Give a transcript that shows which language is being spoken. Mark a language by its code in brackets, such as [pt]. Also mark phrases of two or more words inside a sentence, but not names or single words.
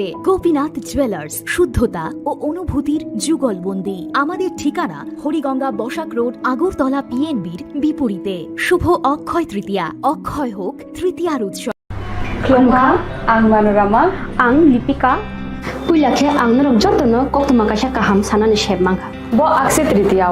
[bn] গোপীনাথ জুয়েলার্স, শুদ্ধতা ও অনুভূতির যুগলবন্দি। আমাদের ঠিকানা হরিগঙ্গা বসাক রোড, আগরতলা পিএনবির বিপরীতে। শুভ অক্ষয় তৃতীয়া, অক্ষয় হোক তৃতীয়ার উৎসব। [trp] খুলুমখা, আং মানোরামা, আং লিপিকা। puilakhe ang narok jotono koktuma kaisa kaham sanani sheb mangkha bo akse tritiya